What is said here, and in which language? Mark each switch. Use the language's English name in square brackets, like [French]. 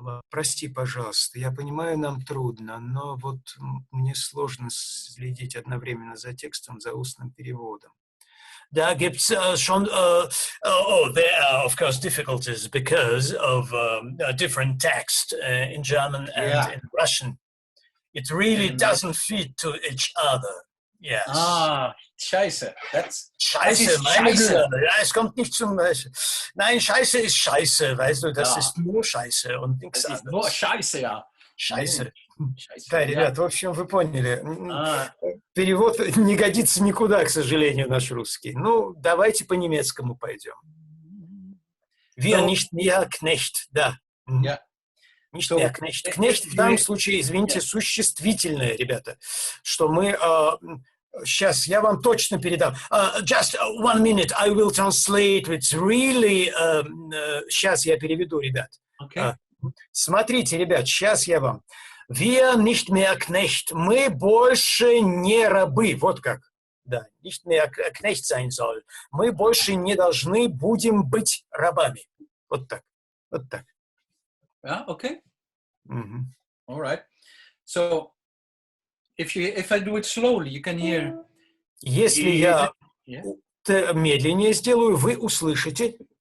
[Russian] Прости, пожалуйста. Я понимаю, нам трудно, но вот мне сложно следить одновременно за текстом, за устным переводом. [German] Da gibt's schon, [English] there are of course difficulties because of different text in German and in Russian. It really doesn't fit to each other. Yes. [German] Ah, scheiße. Scheiße, meine Güte. Ja, es kommt nicht zum... Nein, Scheiße ist Scheiße, weißt du, das ist nur Scheiße und nichts anderes. Nur Scheiße, ja. Scheiße. [Russian] Да, ребят, в общем, вы поняли. Перевод не годится никуда, к сожалению, наш русский. Ну, давайте по немецкому пойдем. [German] Wir nicht mehr Knecht, [Russian] да. [German] Nicht mehr Knecht. [Russian] Knecht в данном случае, извините, существительное, ребята. Что мы... Сейчас я вам точно передам. [English] Just 1 minute, I will translate. It's really... [Russian] Сейчас я переведу, ребят. [English] Okay. [Russian] Смотрите, ребят, сейчас я вам. [German] Wir nicht mehr Knecht. [Russian] Мы больше не рабы. Вот как. Да, [German] nicht mehr Knecht sein soll. [Russian] Мы больше не должны будем быть рабами. Вот так. Вот так. [English] Yeah, okay. Mm-hmm. All right. So, if I do it slowly, you can hear. [Russian] Если я медленнее сделаю, вы услышите.